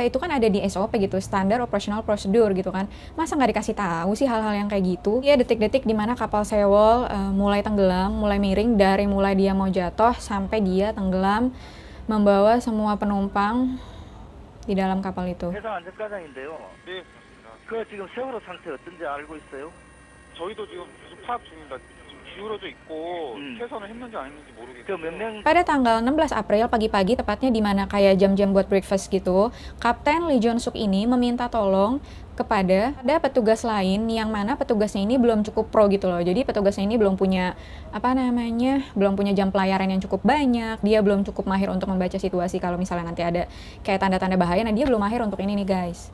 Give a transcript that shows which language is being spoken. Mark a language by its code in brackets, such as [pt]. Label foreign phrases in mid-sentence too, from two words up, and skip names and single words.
[id] Itu kan ada di SOP gitu, standar [en] operational procedure [id] gitu kan. Masa nggak dikasih tahu sih hal-hal yang kayak gitu? Ya detik-detik dimana kapal Sewol mulai tenggelam, mulai miring dari mulai dia mau jatuh sampai dia tenggelam membawa semua penumpang di dalam kapal itu. [ko] 해상 안전과장인데요. 네, 그렇습니다. 그 지금 세월호 상태 어떤지 알고 있어요? 저희도 지금 계속 파악 중입니다. 지금 기울어져 있고 퇴선을 했는지 안 했는지 모르겠어요. 그 몇 명 [id] Pada tanggal 16 April pagi-pagi, tepatnya di mana kayak jam-jam buat breakfast gitu, Kapten Lee Jong Suk ini meminta tolong kepada ada petugas lain yang mana petugasnya ini belum cukup pro gitu loh. Jadi petugasnya ini belum punya belum punya jam pelayaran yang cukup banyak, dia belum cukup mahir untuk membaca situasi kalau misalnya nanti ada kayak tanda-tanda bahaya, nah dia belum mahir untuk ini nih guys.